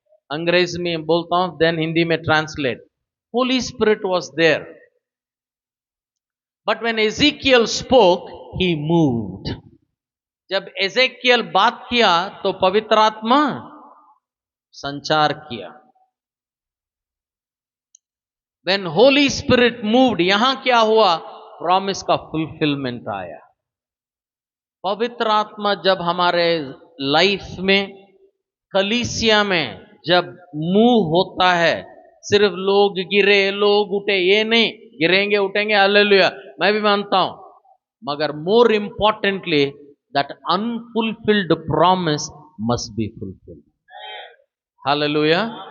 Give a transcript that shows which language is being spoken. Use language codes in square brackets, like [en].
[hi] अंग्रेजी में बोलता हूं, [en] Then Hindi में translate. Holy spirit was there, but when Ezekiel spoke he moved. [hi] जब एजेकियल बात किया तो पवित्र आत्मा संचार किया। [en] When Holy Spirit moved, [hi] यहां क्या हुआ? प्रॉमिस का फुलफिलमेंट आया। पवित्र आत्मा जब हमारे लाइफ में, कलीसिया में जब मूव होता है, सिर्फ लोग गिरे लोग उठे ये नहीं, गिरेंगे उठेंगे हालेलुया, मैं भी मानता हूं, मगर [en] More importantly that unfulfilled promise must be fulfilled. [hi] Hallelujah.